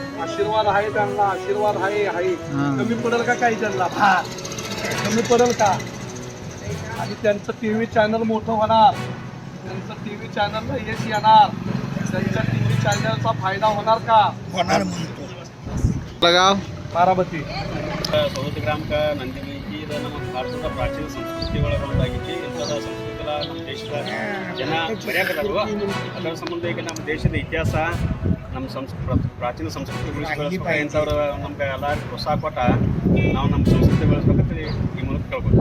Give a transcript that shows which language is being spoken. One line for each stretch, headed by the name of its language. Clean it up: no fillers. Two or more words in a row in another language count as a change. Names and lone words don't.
Marathi: आशीर्वाद आहे त्यांना, आशीर्वाद आहे कमी पडेल का काही त्यांना? कमी पडेल का? आणि त्यांचं टीव्ही चॅनल मोठं होणार, त्यांचं टीव्ही चॅनलला यश येणार, त्यांच्या टीव्ही चॅनलचा फायदा होणार का? होणार म्हणतो. गाव बारामती
Kannada: ಸೌದತ್ತಿ ಗ್ರಾಮಕ್ಕೆ ನಂದಿನಿ ಇದು ನಮ್ಮ ಭಾರತದ ಪ್ರಾಚೀನ ಸಂಸ್ಕೃತಿ ಒಳಗೆ ಒಂದಾಗಿತ್ತು. ಇಂಥದ ಸಂಸ್ಕೃತಿಲ ನಮ್ಮ ದೇಶದ ಜನ ಬರೆಯಕತ್ತಾರು. ಅದರ ಸಂಬಂಧ ಈಗ ನಮ್ಮ ದೇಶದ ಇತಿಹಾಸ, ನಮ್ಮ ಪ್ರಾಚೀನ ಸಂಸ್ಕೃತಿ ಬೆಳೆಸ್ಬೇಕು. ಇಂಥವ್ರು ನಮ್ಗೆ ಎಲ್ಲರಿಗೂ ಪ್ರೋತ್ಸಾಹ ಕೊಟ್ಟ ನಾವು ನಮ್ಮ ಸಂಸ್ಕೃತಿ ಬೆಳೆಸ್ಬೇಕಂತ ಈ ಮೂಲಕ ಕೇಳ್ಬೇಕು.